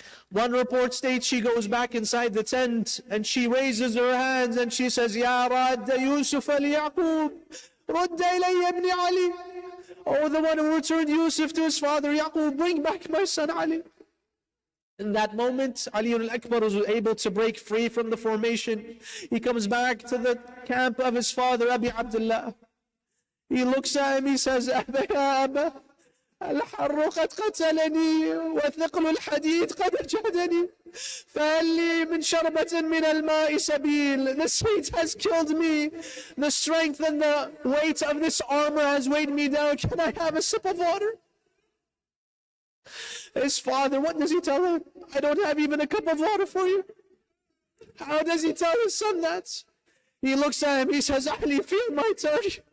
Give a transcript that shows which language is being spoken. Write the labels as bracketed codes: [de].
[en] One report states she goes back inside the tent and she raises her hands and she says, [ar] "Ya Radda Yusuf al-Yaqub, Radda ilayya ibn Ali." [en] Oh, the one who returned Yusuf to his father Yaqub, bring back my son Ali. In that moment, Ali al-Akbar was able to break free from the formation. He comes back to the camp of his father, Abi Abdullah. He looks at him, he says, [ar] "Abba ya Abba, الحر قد قتلني وثقل الحديد قد أجهدني فهل لي من شربة من الماء سبيل." [en] The heat has killed me. The strength and the weight of this armor has weighed me down. Can I have a sip of water? His father, what does he tell him? "I don't have even a cup of water for you." How does he tell his son that? He looks at him, he says, "Ali, feel my tongue."